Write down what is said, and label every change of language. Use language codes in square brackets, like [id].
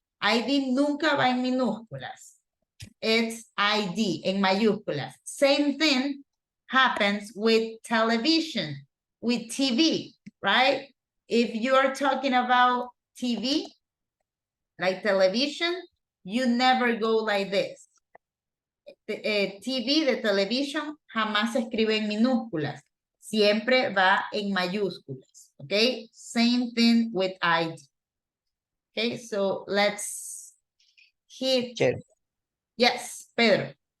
[es] ID nunca va en minúsculas. [en] It's [es] ID en mayúsculas. [en] Same thing happens with television, with TV, right? If you're talking about TV, like television, you never go like this. [es] TV de television jamás se escribe en minúsculas. Siempre va en mayúsculas. [en] Okay, same thing with ID. Okay, so let's hit. [es] Chévere. [en] Yes, Pedro.